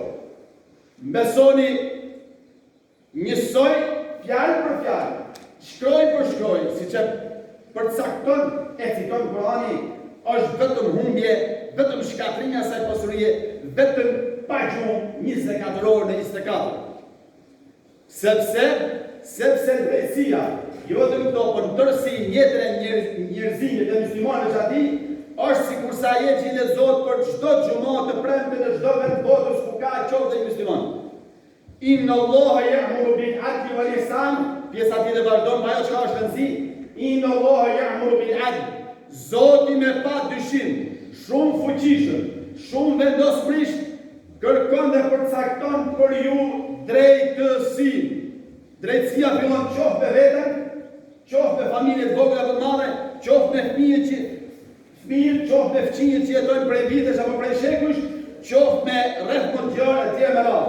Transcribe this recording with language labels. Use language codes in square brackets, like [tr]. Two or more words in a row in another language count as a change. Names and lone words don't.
[sq] Besoni, njësoj fjalë për fjalë, shkroj për shkroj, si që përcakton e citon Kurani, është vetëm humbje, vetëm shkatrinja saj pasurie, vetëm pa gjumë 24 orë në 24. Sepse drejtësia, jo vetëm këto, por në tërësi jetën e njerëzimit dhe muslimanëve që ati, është sikur sa jetë që i lexohet për çdo xhumë të premte në çdo vend botës ku ka qoftë dhe musliman. [ar] إن الله يأمر بالعدل والإحسان, [sq] pjesa tjetër vazhdon me ajo çka është rëndësi. [ar] إن الله يأمر بالعدل. [sq] Zoti me pa dyshim, shumë fuqishëm, shumë vendosmërisht kërkon dhe përcakton për ju drejtësinë. Drejtësia fillon qoftë me veten, qoftë me familjet vogla apo të mëdha, qoftë me fëmijët, qoftë me fëmijët që jetojnë prej vitesh apo prej shekujsh, qoftë me rreth mundjore e tjerë me radhë.